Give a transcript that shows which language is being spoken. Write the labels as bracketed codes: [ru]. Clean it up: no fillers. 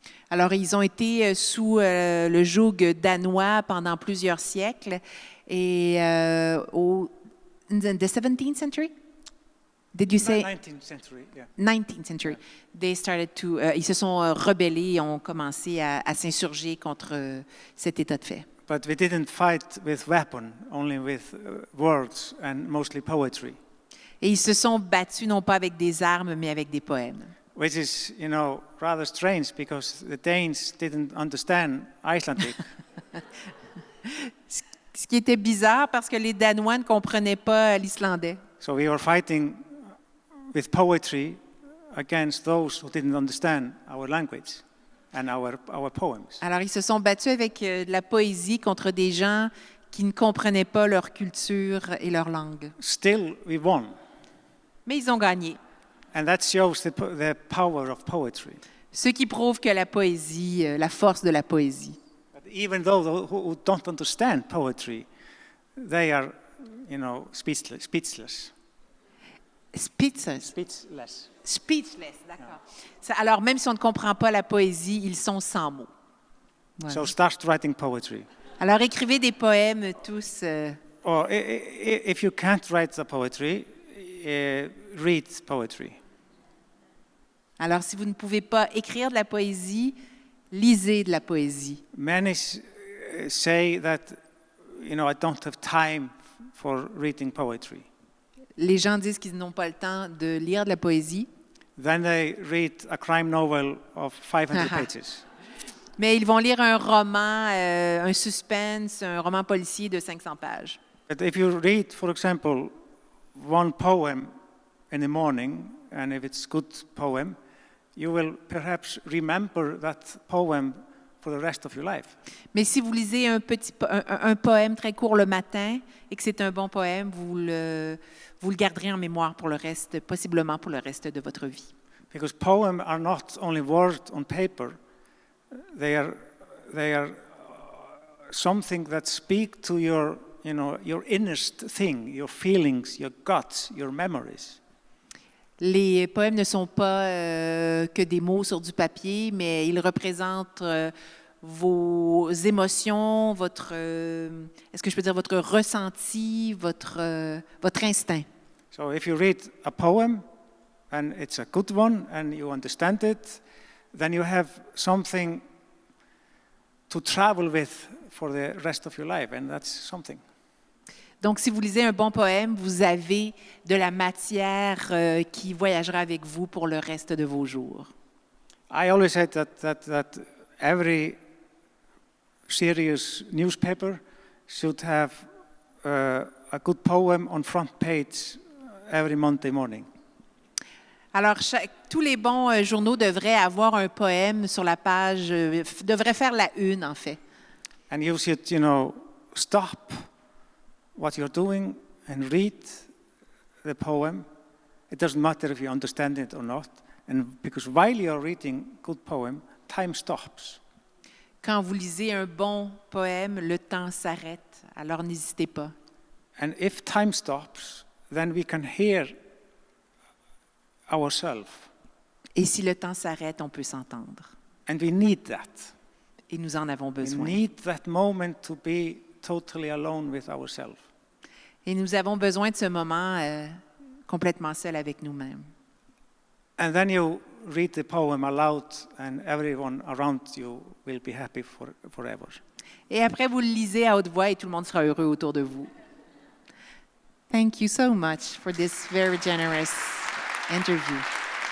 [fr] Alors, ils ont été sous le joug danois pendant plusieurs siècles. [en] Et in the 17th century? Did you say? 19th century, yeah. 19th century. They started to, [fr] ils se sont rebellés et ont commencé à s'insurger contre cet état de fait. [en] But we didn't fight with weapons, only with words and mostly poetry. [fr] Et ils se sont battus non pas avec des armes, mais avec des poèmes. [en] Which is, rather strange because the Danes didn't understand Icelandic. [fr] Ce qui était bizarre parce que les Danois ne comprenaient pas l'islandais. [en] So we were fighting with poetry against those who didn't understand our language and our poems. [fr] Alors, ils se sont battus avec de la poésie contre des gens qui ne comprenaient pas leur culture et leur langue. [en] Still, we won. [fr] Mais ils ont gagné. [en] And that shows the power of poetry. [fr] Ce qui prouve que la poésie, la force de la poésie. [en] But even those who don't understand poetry, they are, speechless. Speechless. Speechless. [fr] Speechless, d'accord. Alors, même si on ne comprend pas la poésie, ils sont sans mots. Voilà. [en] So start writing poetry. [fr] Alors, écrivez des poèmes tous. [en] Or if you can't write the poetry, read poetry. [fr] Alors, si vous ne pouvez pas écrire de la poésie, lisez de la poésie. [en] Many say that, I don't have time for reading poetry. [fr] Les gens disent qu'ils n'ont pas le temps de lire de la poésie. [en] Then they read a crime novel of 500 pages. [fr] Mais ils vont lire un roman, un suspense, un roman policier de 500 pages. [en] But if you read, for example, one poem in the morning, and if it's a good poem, you will perhaps remember that poem for the rest of your life. [fr] Mais si vous lisez un poème très court le matin et que c'est un bon poème, vous le garderez en mémoire pour le reste, possiblement pour le reste de votre vie. [en] Because poems are not only words on paper, they are something that speak to your innerst thing, your feelings, your guts, your memories. [fr] Les poèmes ne sont pas que des mots sur du papier, mais ils représentent vos émotions, est-ce que je peux dire votre ressenti, votre instinct. [en] So if you read a poem and it's a good one and you understand it, then you have something to travel with for the rest of your life, and that's something. [fr] Donc, si vous lisez un bon poème, vous avez de la matière qui voyagera avec vous pour le reste de vos jours. [en] I always said that every serious newspaper should have a good poem on front page every Monday morning. [fr] Alors, tous les bons journaux devraient avoir un poème sur la page, devraient faire la une, en fait. [en] And you should, stop what you're doing and read the poem. It doesn't matter if you understand it or not. And because while you're reading good poem, time stops. [fr] Quand vous lisez un bon poème, le temps s'arrête. Alors n'hésitez pas. [en] And if time stops, then we can hear ourselves. [fr] Et si le temps s'arrête, on peut s'entendre. [en] And we need that. [fr] Et nous en avons besoin. [en] We need that moment to be totally alone with ourselves. [fr] Et nous avons besoin de ce moment complètement seul avec nous-mêmes. [en] And then you read the poem aloud, and everyone around you will be happy forever. [fr] Et après, vous le lisez à haute voix et tout le monde sera heureux autour de vous. [en] Thank you so much for this very generous interview.